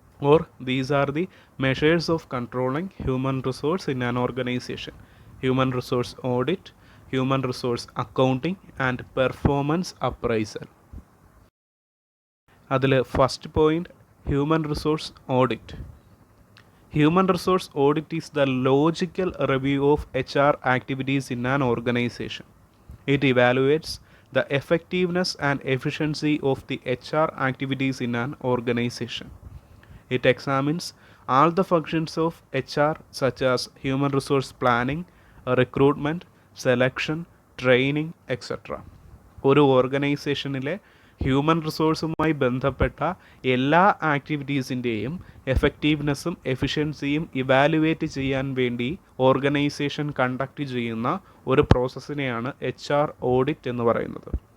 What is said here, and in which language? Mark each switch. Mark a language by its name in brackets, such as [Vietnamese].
[English] Or these are the measures of controlling human resource in an organisation: human resource audit, human resource accounting and performance appraisal. [Malayalam] അതിൽ first point, human resource audit. [English] Human resource audit is the logical review of HR activities in an organization. It evaluates the effectiveness and efficiency of the HR activities in an organization. It examines all the functions of HR such as human resource planning, recruitment, selection, training, etc. [Malayalam] ഒരു ഓർഗനൈസേഷനിലെ human റിസോഴ്സുമായി ബന്ധപ്പെട്ട എല്ലാ ആക്ടിവിറ്റീസിൻ്റെയും എഫക്റ്റീവ്നെസ്സും എഫിഷ്യൻസിയും evaluate ചെയ്യാൻ വേണ്ടി organisation conduct ചെയ്യുന്ന ഒരു പ്രോസസ്സിനെയാണ് HR audit എന്ന് പറയുന്നത്.